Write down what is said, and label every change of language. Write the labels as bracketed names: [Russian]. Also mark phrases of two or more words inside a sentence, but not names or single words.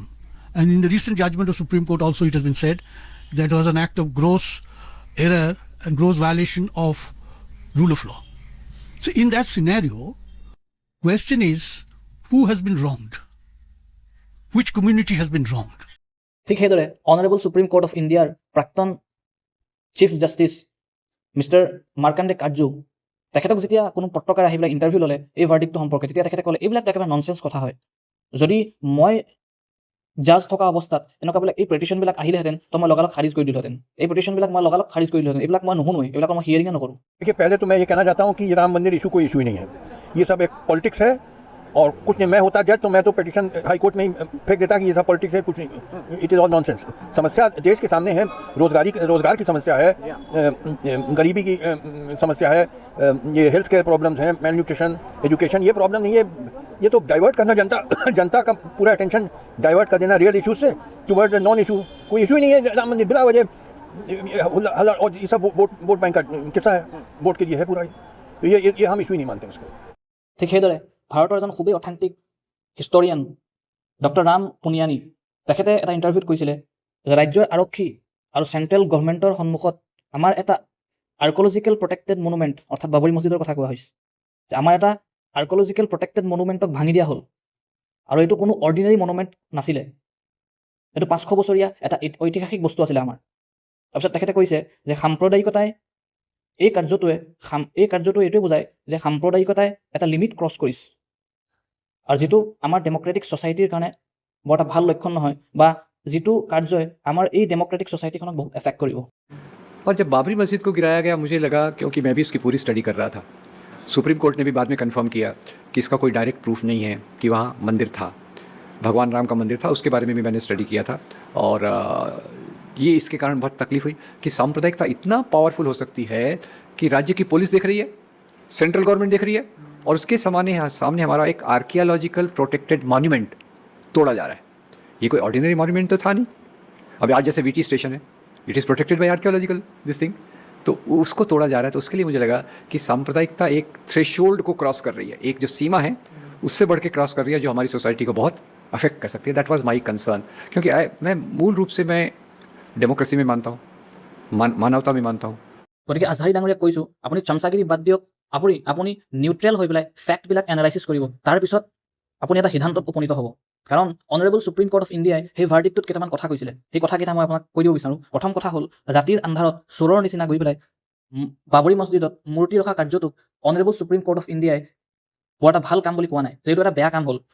[English] And in the recent judgment of Supreme Court also it has been said that it was an act of gross error and gross violation of rule of law. So in that scenario, question is, who has been wronged? Which community has been wronged? [Assamese] ঠিক সেইদৰে অনাৰেবল সুপ্ৰিম কোৰ্ট অফ ইণ্ডিয়াৰ প্ৰাক্তন [English] Chief Justice Mister [Assamese] মাৰ্কাণ্ডে কাৰ্জু, তেখেতক যেতিয়া কোনো পত্ৰকাৰে আহি পেলাই ইণ্টাৰভিউ ল'লে এই ভাৰ্ডিক্টটো সম্পৰ্কে, তেতিয়া তেখেতে ক'লে এইবিলাক একেবাৰে ননচেঞ্চ কথা হয়। যদি মই জাজ থকা অৱস্থাত এনেকুৱা বিলাক এই পিটিশ্যনবিলাক আহিলেহেঁতেন তো মই লগালগ খাৰিজ কৰি দিলোহেঁতেন, এই পিটিশ্যনবিলাক মই লগালগ খাৰিজ কৰি দিলোহেঁতেন, এইবিলাক মই নুশুনোৱেই, এইবিলাক মই হিয়াৰিঙে নকৰোঁ। [Hindi] देखिए, पहले तो मैं ये कहना चाहता हूँ कि ये राम मंदिर इशू कोई इशू ही नहीं है, ये सब एक पॉलिटिक्स है और कुछ नहीं। मैं होता जज तो मैं तो पिटीशन हाई कोर्ट में ही फेंक देता कि ये सब पॉलिटिक्स है, कुछ नहीं, [English] It is all nonsense. [Hindi] समस्या देश के सामने है, रोजगार की समस्या है, गरीबी की समस्या है, ये [English] health care problems [Hindi] हैं, [English] malnutrition, education, [Hindi] ये प्रॉब्लम नहीं है। ये तो डाइवर्ट करना जनता का पूरा [English] attention divert [Hindi] कर देना [English] real issue [Hindi] से [English] towards non issue. [Hindi] कोई इशू ही नहीं है राम मंदिर, बिला वजह और ये सब [English] vote bank [Hindi] का किस्सा है, वोट के लिए है पूरा। ये हम इशू ही नहीं मानते उसको। [Assamese] ঠিক সেইদৰে ভাৰতৰ এজন খুবেই [English] authentic historian Doctor [Assamese] ৰাম পুনিয়ানী, তেখেতে এটা ইণ্টাৰভিউত কৈছিলে যে ৰাজ্যৰ আৰক্ষী আৰু [English] central government [Assamese] সন্মুখত আমাৰ এটা [English] archaeological protected monument, [Assamese] অৰ্থাৎ বাবৰি মছজিদৰ কথা কোৱা হৈছে, যে আমাৰ এটা [English] archaeological protected monument [Assamese] ভাঙি দিয়া হ'ল, আৰু এইটো কোনো [English] ordinary monument [Assamese] নাছিলে, এইটো 500 বছৰীয়া এটা ঐতিহাসিক বস্তু আছিলে আমাৰ। তাৰপিছত তেখেতে কৈছে যে সাম্প্ৰদায়িকতাই এই কাৰ্যটোৱে এইটোৱে বুজায় যে সাম্প্ৰদায়িকতাই এটা [English] limit cross [Assamese] কৰিছে, আৰু যিটো আমাৰ [English] democratic society [Assamese] কাৰণে বৰ এটা ভাল লক্ষণ নহয়, বা যিটো কাৰ্যই আমাৰ এই [English] democratic society [Assamese] বহুত এফেক্ট কৰিব। [Hindi] और जब बाबरी मस्जिद को गिराया गया, मुझे लगा, क्योंकि मैं भी इसकी पूरी स्टडी कर रहा था, सुप्रीम कोर्ट ने भी बाद में कंफर्म किया कि इसका कोई [English] direct proof [Hindi] नहीं है कि वहाँ मंदिर था, भगवान राम का मंदिर था, उसके बारे में भी मैंने स्टडी किया था। और ये इसके कारण बहुत तकलीफ हुई कि सांप्रदायिकता इतना पावरफुल हो सकती है कि राज्य की पुलिस देख रही है, [English] central government [Hindi] देख रही है, और उसके सामने हमारा एक [English] archaeological protected monument [Hindi] तोड़ा जा रहा है। ये कोई [English] ordinary monument [Hindi] तो था नहीं। अभी आज जैसे VT स्टेशन है, [English] It is protected by archaeological this thing, [Hindi] तो उसको तोड़ा जा रहा है। तो उसके लिए मुझे लगा कि सांप्रदायिकता एक थ्रेशोल्ड को क्रॉस कर रही है, एक जो सीमा है उससे बढ़ के क्रॉस कर रही है, जो हमारी सोसाइटी को बहुत अफेक्ट कर सकती है। [English] That was my concern, [Hindi] क्योंकि मैं मूल रूप से मैं डेमोक्रेसी में मानता हूँ, मानवता में मानता हूँ। [Assamese] গতিকে আজহাৰী ডাঙৰীয়াক কৈছোঁ, আপুনি চমচাগিৰি বাদ দিয়ক, আপুনি নিউট্ৰেল হৈ পেলাই ফেক্টবিলাক এনালাইচিছ কৰিব, তাৰপিছত আপুনি এটা সিদ্ধান্তত উপনীত হ'ব। কাৰণ অনাৰেবল সুপ্ৰিম কোৰ্ট অফ ইণ্ডিয়াই সেই ভাৰ্ডিক্টটোত কেইটামান কথা কৈছিলে, সেই কথাকেইটা মই আপোনাক কৈ দিব বিচাৰোঁ। প্ৰথম কথা হ'ল, ৰাতিৰ আন্ধাৰত চোৰৰ নিচিনা গৈ পেলাই বাবৰি মছজিদত মূৰ্তি ৰখা কাৰ্যটোক অনাৰেবল সুপ্ৰিম কোৰ্ট অফ ইণ্ডিয়াই বৰ এটা ভাল কাম বুলি কোৱা নাই, যে এইটো এটা বেয়া কাম হ'ল।